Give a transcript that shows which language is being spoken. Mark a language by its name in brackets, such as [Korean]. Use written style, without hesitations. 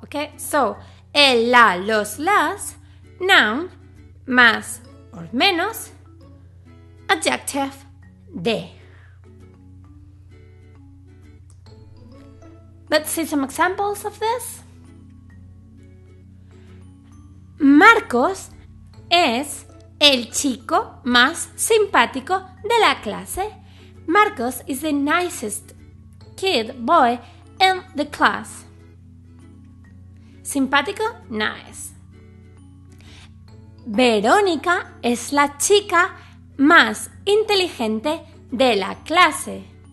[English] Okay, so el, la, los, las, noun, más or menos, adjective, de. Let's see some examples of this. [Spanish] Marcos es el chico más simpático de la clase. [English] Marcos is the nicest boy in the class. Simpático, nice. [Spanish] Verónica es la chica más inteligente de la clase.